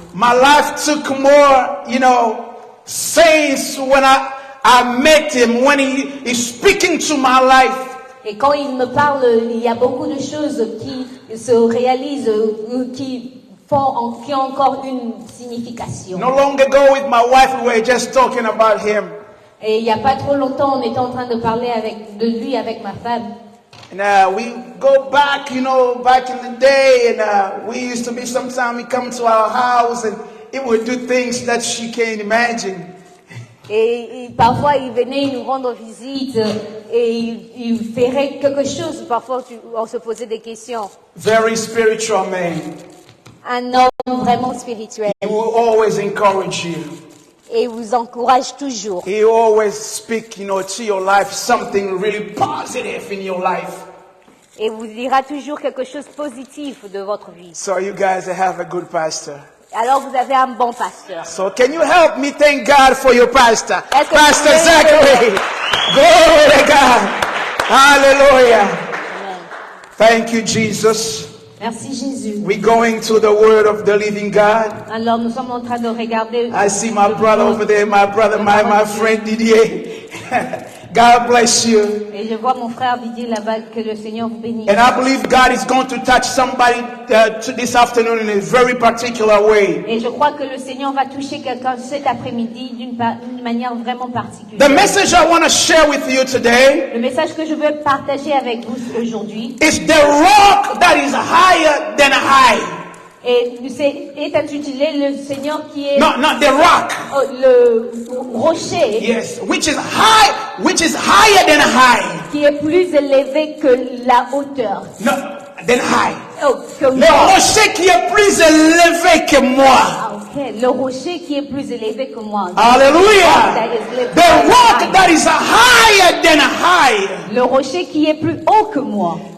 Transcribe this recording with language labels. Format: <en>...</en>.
<en>My life took more, since when I met him, when he is speaking to my life.</en> <fr>Et quand il me parle, il y a beaucoup de choses qui se réalisent, qui ont encore une signification.</fr> <en>No long ago with my wife, we were just talking about him.</en> <fr>Et il n'y a pas trop longtemps, on était en train de parler de lui avec ma femme.</fr> <en>And we go back, back in the day, and we used to be, sometimes he come to our house and he would do things that she can't imagine.</en> <fr>Et parfois il venait nous rendre visite et il ferait quelque chose. Parfois on se posait des questions.</fr> <en>Very spiritual man.</en> <fr>Un homme vraiment spirituel.</fr> <en>He will always encourage you.</en> <fr>Et il vous encourage toujours.</fr> <en>He always speak, to your life something really positive in your life.</en> <fr>Et vous dira toujours quelque chose de positif de votre vie.</fr> <en>So you guys have a good pastor.</en> <fr>Alors vous avez un bon pasteur.</fr> <en>So can you help me thank God for your pastor? Pastor Zachary. Glory to God. Hallelujah. Amen. Thank you, Jesus.</en> <fr>Merci Jésus.</fr> <en>We're going to the word of the living God.</en> <fr>Alors nous sommes en train de regarder.</fr> <en>I see my brother over there, my friend Didier. God bless you.</en> <fr>Et je vois mon frère Didier là-bas, que le Seigneur vous bénisse.</fr> <en>And I believe God is going to touch somebody this afternoon in a very particular way.</en> <fr>Et je crois que le Seigneur va toucher quelqu'un cet après-midi d'une manière vraiment particulière.</fr> <en>The message I want to share with you today.</en> <fr>Le message que je veux partager avec vous aujourd'hui.</fr> <en>Is the rock that is higher than high.</en> <fr>Et est intitulé le Seigneur qui est</fr> <en>not the rock.</en> <fr>Le rocher.</fr> <en>Yes, which is higher than high.</en> <fr>Qui est plus élevé que la hauteur.</fr> <en>No, than high.</en> <fr>Que le rocher qui est plus élevé que moi.</fr> <en>Ah, okay.</en> <fr>Le rocher qui est plus élevé que moi.</fr> <en>Hallelujah. The rock that is higher than high.</en> <fr>Le rocher qui est plus haut que moi.</fr>